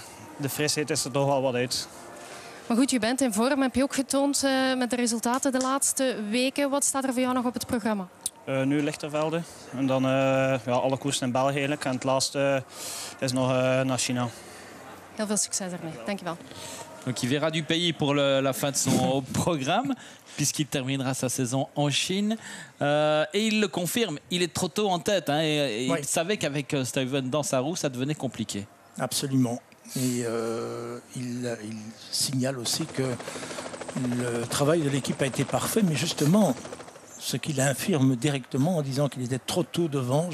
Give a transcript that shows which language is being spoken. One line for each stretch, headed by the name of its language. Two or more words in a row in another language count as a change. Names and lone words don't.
Dutch: De frisheid is er toch wel wat uit. Maar goed, je bent in vorm, heb je ook getoond met de resultaten de laatste weken. Wat staat er voor jou nog op het programma? Nu Lichtervelde en dan alle koersen in België eigenlijk. En het laatste is nog naar China. Heel veel succes ermee. Dankjewel.
French: Donc il verra du pays pour la fin de son programme, puisqu'il terminera sa saison en Chine. Et il le confirme, il est trop tôt en tête. Hein, et il savait qu'avec Stuyven dans sa roue, ça devenait compliqué. Absolument. Et il signale aussi que le travail de l'équipe a été parfait, mais justement, ce qu'il affirme directement en disant qu'il était trop tôt devant.